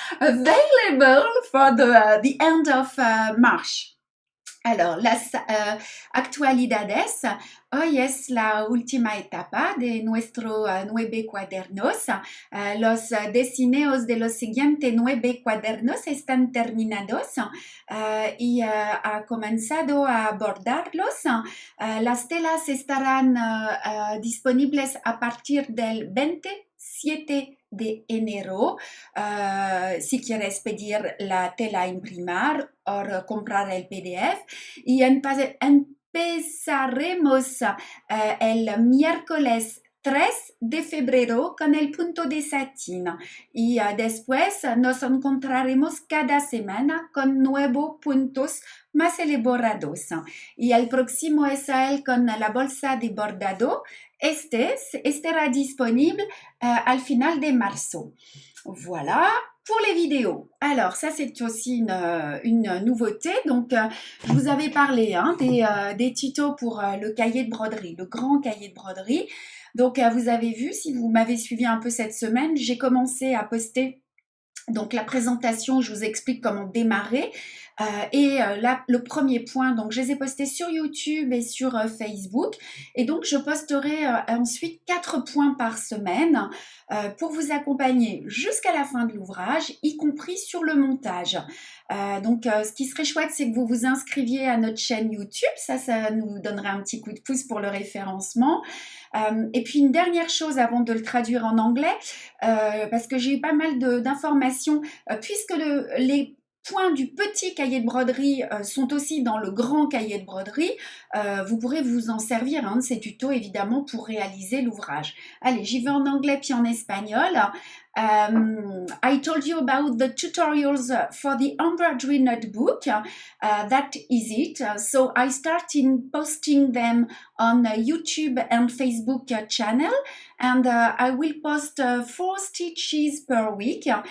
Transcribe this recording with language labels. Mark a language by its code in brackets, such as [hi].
[en] Available for the end of March. [fr] Alors, [es] las actualidades, hoy es la última etapa de nuestro 9 cuadernos. Los desineos de los siguientes 9 cuadernos están terminados y ha comenzado a bordarlos. Las telas estarán disponibles a partir del 27 de enero. Si quieres pedir la tela a imprimir o comprar el PDF, y empezaremos el miércoles 3 de febrero con el punto de satín y después nos encontraremos cada semana con nuevos puntos más elaborados. Y el próximo SAL con la bolsa de bordado estará disponible al final de marzo. [fr] Voilà pour les vidéos. Alors, ça, c'est aussi une nouveauté. Donc, je vous avais parlé des tutos pour le cahier de broderie, le grand cahier de broderie. Donc, vous avez vu, si vous m'avez suivi un peu cette semaine, j'ai commencé à poster donc la présentation, je vous explique comment démarrer. Là, le premier point, donc je les ai postés sur YouTube et sur Facebook. Et donc, je posterai ensuite 4 points par semaine pour vous accompagner jusqu'à la fin de l'ouvrage, y compris sur le montage. Ce qui serait chouette, c'est que vous vous inscriviez à notre chaîne YouTube. Ça nous donnerait un petit coup de pouce pour le référencement. Et puis, une dernière chose avant de le traduire en anglais, parce que j'ai eu pas mal d'informations, puisque les points du petit cahier de broderie sont aussi dans le grand cahier de broderie. Vous pourrez vous en servir de ces tutos évidemment pour réaliser l'ouvrage. Allez, j'y vais en anglais puis en espagnol. [en] I told you about the tutorials for the embroidery notebook. That is it. So I started posting them on YouTube and Facebook channel, and I will post 4 stitches per week.